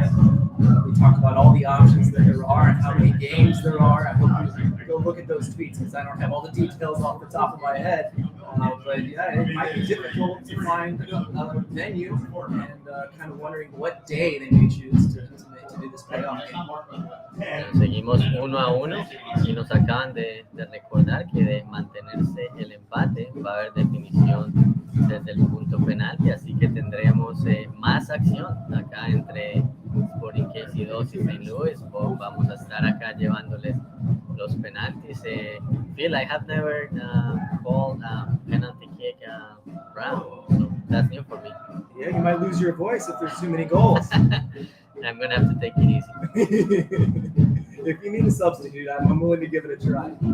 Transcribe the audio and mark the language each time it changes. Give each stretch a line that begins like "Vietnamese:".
English: And we talked about all the options that there are and how many games there are. I hope you go look at those tweets because I don't have all the details off the top of my head. But yeah, it might be difficult to find a venue and kind of wondering what day they may choose to do this playoff game.
Spanish: Seguimos 1-1 y nos acaban de recordar que de mantenerse el empate va a haber definición desde el punto penalti, así que tendremos más acción acá entre Sporting KC2 y St. Louis. Vamos a estar acá llevándoles los penaltis.
English: Phil, I have never called a penalty kick round, so that's new for me. Yeah, you might lose your voice if there's too many goals. I'm gonna have to take it easy. If you need a substitute, I'm willing to give it a try.